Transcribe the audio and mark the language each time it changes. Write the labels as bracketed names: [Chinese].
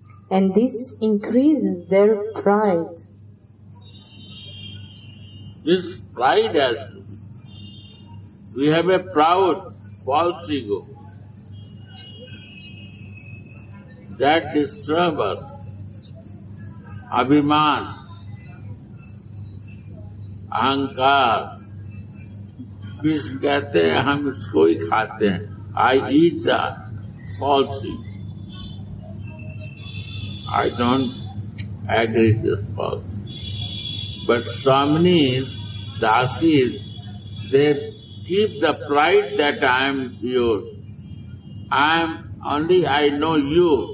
[English] And this increases their pride. This pride has to be. We have a proud, false ego that disturbs us. [Hindi] Abhiman, अहंकार, कृष्ण कहते हैं हम इसको ही खाते हैं. [English] I eat the false ego. I don't agree with this false. But Swaminis, Dasis, they keep the pride that I am yours. I know you.